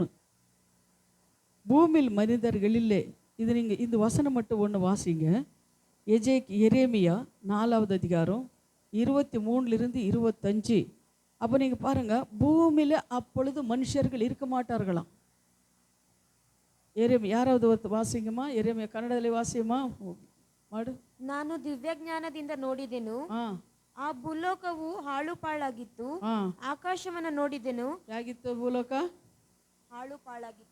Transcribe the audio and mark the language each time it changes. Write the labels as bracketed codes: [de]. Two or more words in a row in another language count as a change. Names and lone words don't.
[ta] பூமியில் மனிதர்களிலே இது நீங்கள் இந்த வசனம் மட்டும் ஒன்று வாசிங்க. எரேமியா 4ஆவது அதிகாரம் 23 - 25. அப்போ நீங்கள் பாருங்கள், பூமியில் அப்பொழுது மனுஷர்கள் இருக்க மாட்டார்களாம். [kn] ಯಾರಾவது ವಾಸಿಂಗಮ್ಮ ಎರೆಮಿಯ ಕನ್ನಡದಲ್ಲಿ ವಾಸಿಯಮ್ಮ ಮಾಡು. ನಾನು ದಿವ್ಯಜ್ಞಾನದಿಂದ ನೋಡಿದೆನು, ಆ ಭೂಲೋಕವು ಹಾಳುಪಾಳಾಗಿತ್ತು. ಆಕಾಶವನ್ನು ನೋಡಿದೆನು. ಹೇಗಿತ್ತು ಭೂಲೋಕ? ಹಾಳುಪಾಳಾಗಿತ್ತು.